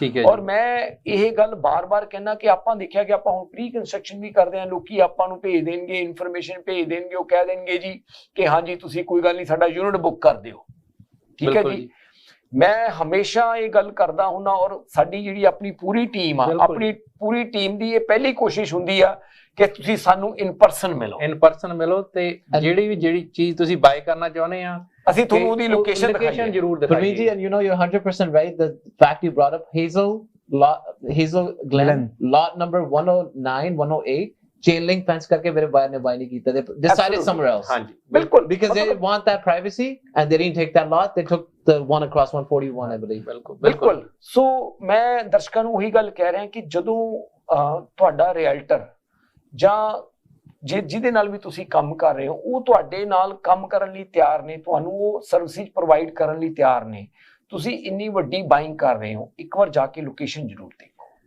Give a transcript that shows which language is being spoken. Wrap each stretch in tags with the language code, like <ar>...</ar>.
<pa>ਔਰ ਮੈਂ ਇਹ ਗੱਲ ਬਾਰ-ਬਾਰ ਕਹਿਣਾ ਕਿ ਆਪਾਂ ਦੇਖਿਆ ਕਿ ਆਪਾਂ ਹੁਣ ਪ੍ਰੀ ਕੰਸਟਰਕਸ਼ਨ ਵੀ ਕਰਦੇ ਆ, ਲੋਕੀ ਆਪਾਂ ਨੂੰ ਭੇਜ ਦੇਣਗੇ ਇਨਫੋਰਮੇਸ਼ਨ, ਭੇਜ ਦੇਣਗੇ, ਉਹ ਕਹਿ ਦੇਣਗੇ ਜੀ ਕਿ ਹਾਂਜੀ ਤੁਸੀਂ ਕੋਈ ਗੱਲ ਨਹੀਂ ਸਾਡਾ ਯੂਨਿਟ ਬੁੱਕ ਕਰ ਦਿਓ, ਠੀਕ ਹੈ ਜੀ। ਮੈਂ ਹਮੇਸ਼ਾ ਇਹ ਗੱਲ ਕਰਦਾ ਹੁੰਨਾ, ਔਰ ਸਾਡੀ ਜਿਹੜੀ ਆਪਣੀ ਪੂਰੀ ਟੀਮ ਆ, ਆਪਣੀ ਪੂਰੀ ਟੀਮ ਦੀ ਇਹ ਪਹਿਲੀ ਕੋਸ਼ਿਸ਼ ਹੁੰਦੀ ਆ ਕਿ ਤੁਸੀਂ ਸਾਨੂੰ ਇਨ ਪਰਸਨ ਮਿਲੋ ਤੇ ਜਿਹੜੀ ਚੀਜ਼ ਤੁਸੀਂ ਬਾਏ ਕਰਨਾ ਚਾਹੁੰਦੇ ਆ ਅਸੀਂ ਤੁਹਾਨੂੰ ਉਹਦੀ ਲੋਕੇਸ਼ਨ ਜ਼ਰੂਰ ਦਿਖਾਈਏ।</pa> <en>Praveen ji, and you know you're 100% right. The fact you brought up Hazel Glen, lot number 109, 108.</en> <hi>Chain link fence करके मेरे buyer ने buy नहीं किया.</hi> <en>They decided somewhere else.</en> <hi>हाँ जी, बिल्कुल.</hi> <en>Because they want that privacy and they didn't take that lot. They took the one across 141, I believe.</en> <pa>ਬਿਲਕੁਲ. ਸੋ ਮੈਂ ਦਰਸ਼ਕਾਂ ਨੂੰ ਉਹੀ ਗੱਲ ਕਹਿ ਰਿਹਾ ਕਿ ਜਦੋਂ ਤੁਹਾਡਾ ਰਿਐਲਟਰ ਜਾਂ ਜਿਹਦੇ ਨਾਲ ਵੀ ਤੁਸੀਂ ਕੰਮ ਕਰ ਰਹੇ ਹੋ, ਉਹ ਤੁਹਾਡੇ ਨਾਲ ਕੰਮ ਕਰਨ ਲਈ ਤਿਆਰ ਨੇ, ਤੁਹਾਨੂੰ ਉਹ ਸਰਵਿਸਿਜ਼ ਪ੍ਰੋਵਾਈਡ ਕਰਨ ਲਈ ਤਿਆਰ ਨੇ, ਤੁਸੀਂ ਇੰਨੀ ਵੱਡੀ ਬਾਇੰਗ ਕਰ ਰਹੇ ਹੋ, ਇੱਕ ਵਾਰ ਜਾ ਕੇ ਲੋਕੇਸ਼ਨ ਜ਼ਰੂਰ ਦੇਖੋ।</pa>